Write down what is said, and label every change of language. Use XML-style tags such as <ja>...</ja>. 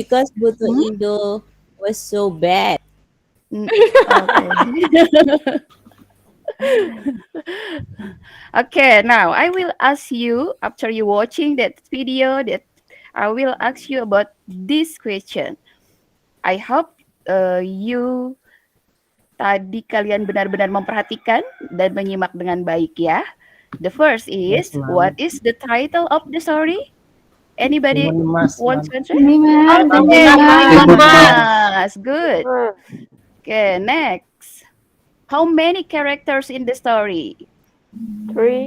<en>Because Buto Indo was so bad. Okay. Okay, now I will ask you, after you watching that video, that I will ask you about this question. I hope you</en> <id>tadi kalian benar-benar memperhatikan dan menyimak dengan baik ya.</id> <en>The first is, what is the title of the story? Anybody want to answer?</en> <id>Ini, Ma'am.</id> <en>Okay,</en> <id>Timun</id> <en>Mas. Good. Okay, next. How many characters in the story? Three.</en>